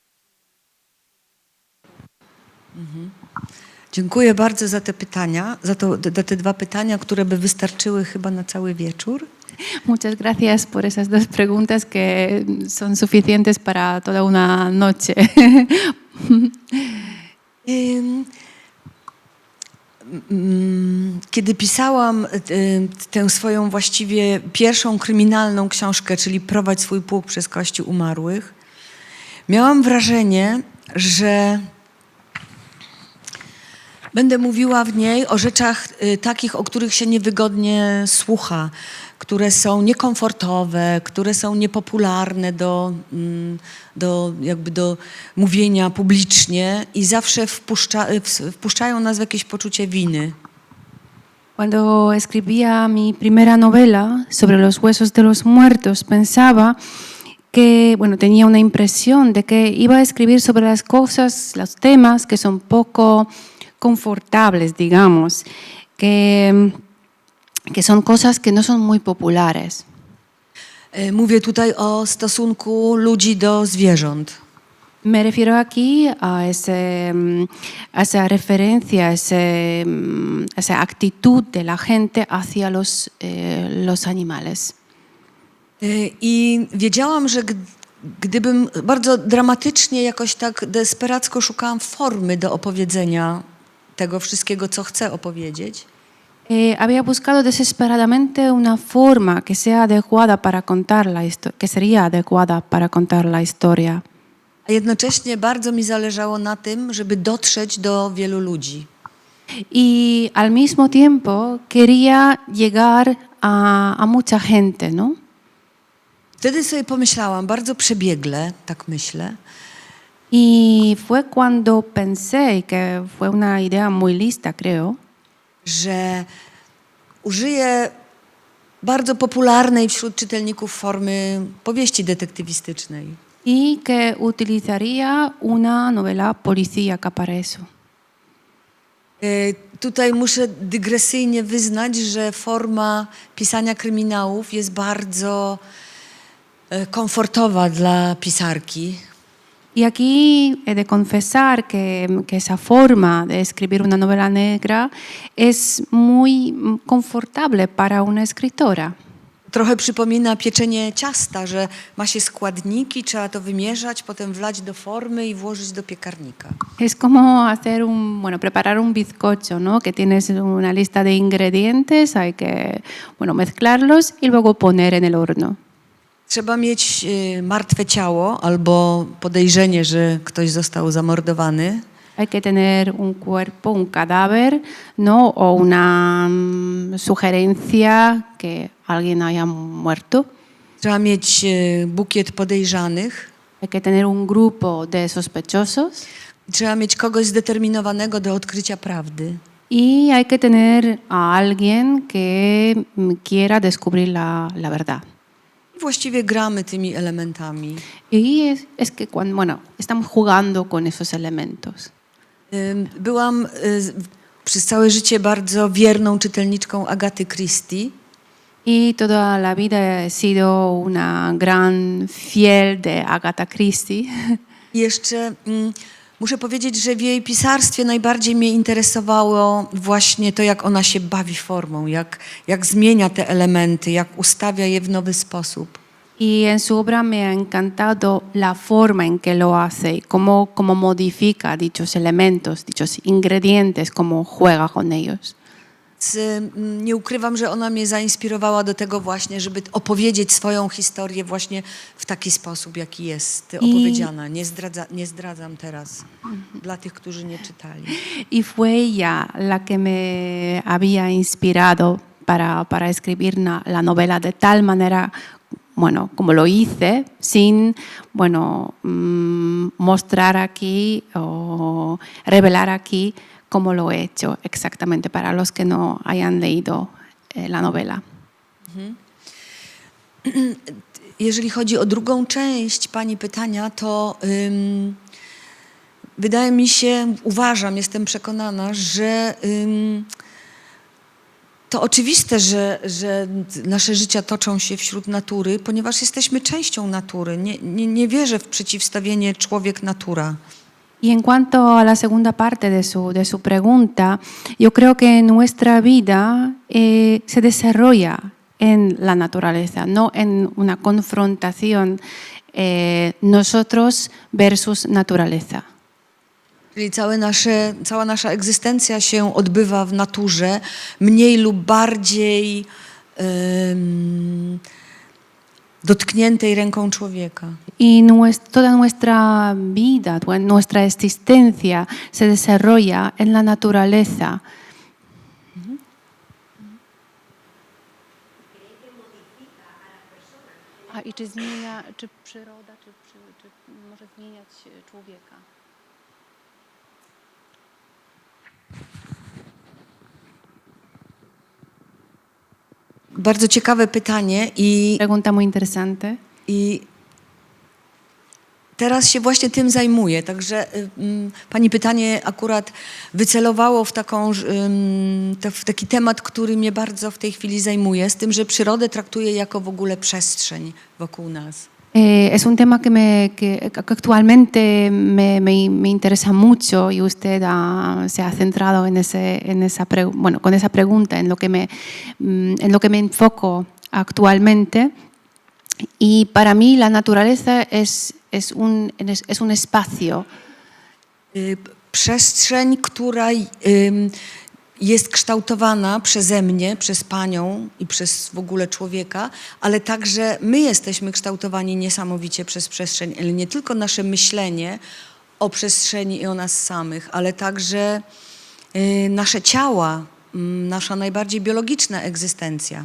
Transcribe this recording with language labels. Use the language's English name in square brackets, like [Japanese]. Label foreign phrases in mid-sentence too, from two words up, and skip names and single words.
[Polish] Dziękuję bardzo za te pytania, za te dwa pytania, które by wystarczyły chyba na cały wieczór. [Spanish] Muchas gracias por esas dos preguntas que son suficientes para toda una noche. [Polish] Kiedy pisałam tę swoją właściwie pierwszą kryminalną książkę, czyli Prowadź swój pułk przez Kościół umarłych, miałam wrażenie, że będę mówiła w niej o rzeczach takich, o których się niewygodnie słucha, które są niekomfortowe, które są niepopularne do mówienia publicznie i zawsze wpuszczają nas w jakieś poczucie winy. [Spanish] Cuando escribía mi primera novela sobre los huesos de los muertos, pensaba que, bueno, tenía una impresión de que iba a escribir sobre las cosas, los temas que son poco confortables, digamos, que son cosas que no son muy populares. [Polish] Mówię tutaj o stosunku ludzi do zwierząt. [Spanish] Me refiero aquí a esa referencia, esa actitud de la gente hacia los animales. [Polish] I wiedziałam, że gdybym bardzo dramatycznie, jakoś tak desperacko szukałam formy do opowiedzenia tego wszystkiego, co chcę opowiedzieć, [Spanish] había buscado desesperadamente una forma que sea adecuada para contar que sería adecuada para contar la historia. [Polish] A jednocześnie bardzo mi zależało na tym, żeby dotrzeć do wielu ludzi. [Spanish] Y al mismo tiempo quería llegar a mucha gente, ¿no? [Polish] Wtedy sobie pomyślałam, bardzo przebiegle, tak myślę, [Spanish] y fue cuando pensé, que fue una idea muy lista, creo, [Polish] że użyję bardzo popularnej wśród czytelników formy powieści detektywistycznej. [Spanish] y que utilizaría una novela policíaca para eso. [Polish] Tutaj muszę dygresyjnie wyznać, że forma pisania kryminałów jest bardzo komfortowa dla pisarki. [Spanish] Y aquí he de confesar que esa forma de escribir una novela negra es muy confortable para una escritora. [Polish] Trochę przypomina pieczenie ciasta, że ma się składniki, trzeba to wymierzać, potem wlać do formy i włożyć do piekarnika. [Spanish] Es como preparar un bizcocho, ¿no? Que tienes una lista de ingredientes, hay que, mezclarlos y luego poner en el horno. [Polish] Trzeba mieć martwe ciało albo podejrzenie, że ktoś został zamordowany. [Spanish] Hay que tener un cuerpo, un cadáver, ¿no? O una sugerencia que alguien haya muerto. [Polish] Trzeba mieć bukiet podejrzanych. [Spanish] Hay que tener un grupo de sospechosos. [Polish] Trzeba mieć kogoś zdeterminowanego do odkrycia prawdy. [Spanish] Y hay que tener a alguien que quiera descubrir la verdad. [Polish] I właściwie gramy tymi elementami. [Spanish] Y es que cuando, bueno, estamos jugando con esos elementos. [Polish] Byłam przez całe życie bardzo wierną czytelniczką Agaty Christie. [Spanish] Y toda la vida he sido una gran fiel de Agatha Christie. [Polish] I jeszcze muszę powiedzieć, że w jej pisarstwie najbardziej mnie interesowało właśnie to, jak ona się bawi formą, jak zmienia te elementy, jak ustawia je w nowy sposób. [Spanish] Y en su obra me ha encantado la forma en que lo hace y cómo modifica dichos elementos, dichos ingredientes, cómo juega con ellos. [Polish] Nie ukrywam, że ona mnie zainspirowała do tego właśnie, żeby opowiedzieć swoją historię właśnie w taki sposób, jaki jest opowiedziana. Nie zdradzam teraz dla tych, którzy nie czytali. [Spanish] Y fue ella la que me había inspirado para escribir la novela de tal manera, bueno, como lo hice, sin, bueno, mostrar aquí o revelar aquí cómo lo he hecho exactamente para los que no hayan leído la novela. [Polish] Jeżeli chodzi o drugą część pani pytania, to wydaje mi się, jestem przekonana, że to oczywiste, że nasze życia toczą się wśród natury, ponieważ jesteśmy częścią natury. Nie wierzę w przeciwstawienie człowiek-natura. [Spanish] Y en cuanto a la segunda parte de su pregunta, yo creo que nuestra vida se desarrolla en la naturaleza, no en una confrontación nosotros versus naturaleza. [Polish] Czyli cała nasza egzystencja się odbywa w naturze, mniej lub bardziej dotkniętej ręką człowieka. [Spanish] Y toda nuestra vida, nuestra existencia se desarrolla en la naturaleza. [Polish] I czy zmienia, czy przyroda, czy może zmieniać człowieka? Bardzo ciekawe pytanie [Spanish] Pregunta muy interesante. [Polish] i teraz się właśnie tym zajmuję. Także pani pytanie akurat wycelowało w taki temat, który mnie bardzo w tej chwili zajmuje, z tym, że przyrodę traktuję jako w ogóle przestrzeń wokół nas. [Spanish] Es un tema que actualmente me interesa mucho y usted se ha centrado con esa pregunta en lo que me enfoco actualmente. Y para mí la naturaleza es un espacio. [Polish] Przestrzeń, która jest kształtowana przeze mnie, przez panią i przez w ogóle człowieka, ale także my jesteśmy kształtowani niesamowicie przez przestrzeń, ale nie tylko nasze myślenie o przestrzeni i o nas samych, ale także nasze ciała, nasza najbardziej biologiczna egzystencja.